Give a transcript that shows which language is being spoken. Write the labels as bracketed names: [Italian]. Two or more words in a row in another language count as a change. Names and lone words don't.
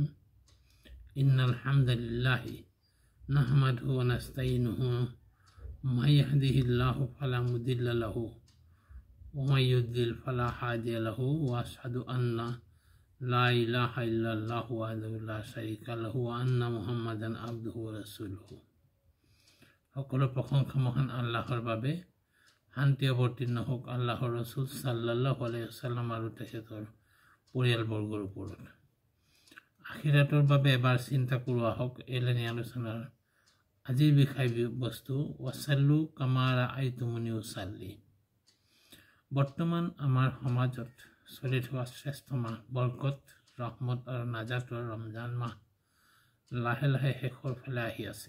[Arabic] إن الحمد لله نحمده ونستعينه من يهده الله فلا مضل له ومن يضلل فلا هادي له وأشهد أن لا إله إلا الله وحده لا شريك له وأن محمدا عبده ورسوله. [Assamese] সকলো প্ৰশংসা মহান আল্লাহৰ বাবে। শান্তি অৱতীৰ্ণ হোক আল্লাহৰ ৰসুল [Arabic] صلى الله عليه وسلم [Assamese] আৰু তেখেতৰ পৰিয়ালবৰ্গৰ ওপৰত। আখিৰাতৰ বাবে এবাৰ চিন্তা কৰোৱা হওক। এলেনি আলোচনাৰ আজিৰ বিষয়বস্তু [Arabic] وصلوا كما رأيتموني أصلي. [Assamese] বৰ্তমান আমাৰ সমাজত চলি থকা শ্ৰেষ্ঠ মাহ বৰকত, ৰহমত আৰু নাজাতৰ ৰমজান মাহ লাহে লাহে শেষৰ ফালে আহি আছে।